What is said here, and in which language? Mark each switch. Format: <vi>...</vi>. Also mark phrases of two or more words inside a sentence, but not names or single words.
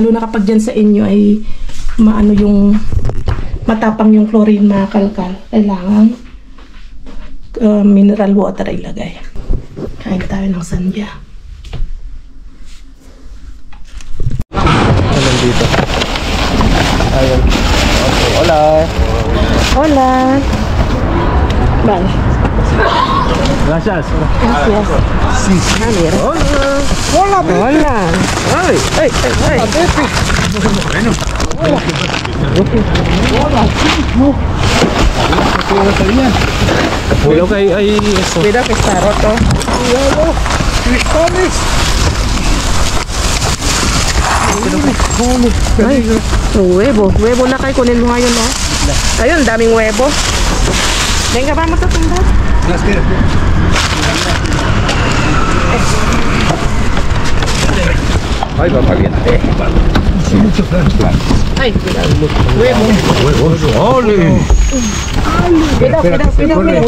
<tl>Lalo na kapag dyan sa inyo ay matapang yung chlorine mga kalkal, kailangan mineral water ilagay. Kain tayo ng sandya. Ano dito? Ayun.</tl> <es>Okay, hola. Hola. Vale. Gracias. Gracias. Sí. Ah, mira. Hola. Hola. Hola. Ay. Ay, ay, ay. Bueno. Cuidado que hay eso. Cuidado que está roto. Ay, huevo.</es> <tl>Huevo na kayo. Kunin mo ngayon, no? Ayun, daming</tl> <es>huevo. Venga, vamos a tumbar. Ay, va caliente. Ay, cuidado. Huevo. ¡Ole! Cuidado, cuidado, cuidado, cuidado.</es>